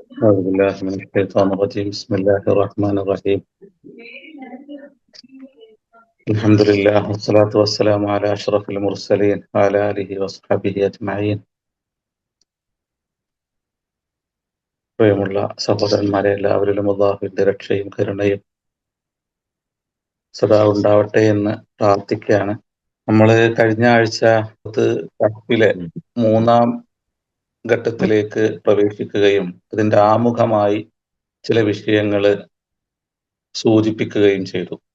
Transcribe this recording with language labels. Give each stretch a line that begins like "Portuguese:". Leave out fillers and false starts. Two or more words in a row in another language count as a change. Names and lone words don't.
Arabic: أعوذ بالله من الشيطان الرجيم بسم الله الرحمن الرحيم الحمد لله والصلاة والسلام على أشرف المرسلين وعلى آله وصحبه أجمعين.
Malayalam: പ്രിയമുള്ള സഹോദരന്മാരെ, എല്ലാവരിലും അല്ലാഹുവിന്റെ രക്ഷയും കരുണയും സദാ ഉണ്ടാവട്ടെ എന്ന് പ്രാർത്ഥിക്കുകയാണ്. നമ്മൾ കഴിഞ്ഞ ആഴ്ച കപ്പിലെ മൂന്നാം ഘട്ടത്തിലേക്ക് പ്രവേശിക്കുകയും അതിന്റെ ആമുഖമായി ചില വിഷയങ്ങൾ സൂചിപ്പിക്കുകയും ചെയ്തു.